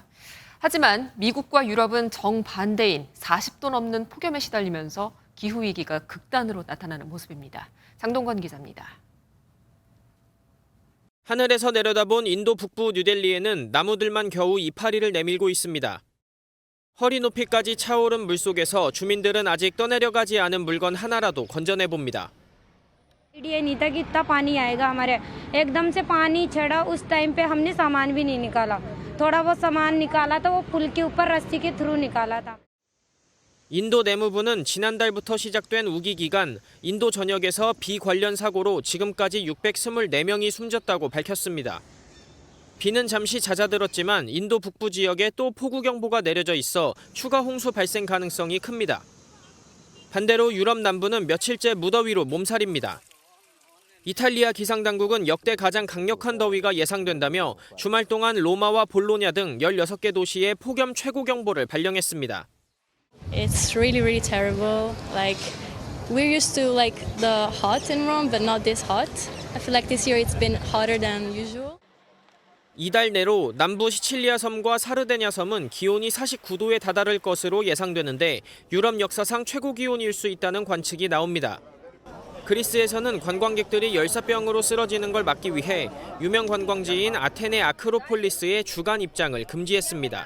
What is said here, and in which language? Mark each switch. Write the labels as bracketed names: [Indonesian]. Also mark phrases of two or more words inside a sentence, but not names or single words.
[Korean] 하지만 미국과 유럽은 정반대인 40도 넘는 폭염에 시달리면서 기후위기가 극단으로 나타나는 모습입니다. 장동건 기자입니다. 하늘에서 내려다본 인도 북부 뉴델리에는 나무들만 겨우 이파리를 내밀고 있습니다. 허리 높이까지 차오른 물속에서 주민들은 아직 떠내려가지 않은 물건 하나라도 건져내봅니다. [Hindi] ये नहीं था कि इतना पानी आएगा हमारे एकदम से पानी चढ़ा उस टाइम पे हमने सामान भी नहीं निकाला थोड़ा बहुत सामान निकाला था वो पुल के ऊपर रस्सी के थ्रू निकाला था. [Korean] 인도 내무부는 지난달부터 시작된 우기 기간 인도 전역에서 비 관련 사고로 지금까지 624명이 숨졌다고 밝혔습니다. 비는 잠시 잦아들었지만 인도 북부 지역에 또 폭우 경보가 내려져 있어 추가 홍수 발생 가능성이 큽니다. 반대로 유럽 남부는 며칠째 무더위로 몸살입니다. 이탈리아 기상당국은 역대 가장 강력한 더위가 예상된다며 주말 동안 로마와 볼로냐 등 16개 도시에 폭염 최고 경보를 발령했습니다. [English] It's really terrible. Like we're used to like the hot in Rome, but not this hot. I feel like this year it's been hotter than usual. [Korean] 이달 내로 남부 시칠리아 섬과 사르데냐 섬은 기온이 49도에 다다를 것으로 예상되는데 유럽 역사상 최고 기온일 수 있다는 관측이 나옵니다. 그리스에서는 관광객들이 열사병으로 쓰러지는 걸 막기 위해 유명 관광지인 아테네 아크로폴리스의 주간 입장을 금지했습니다.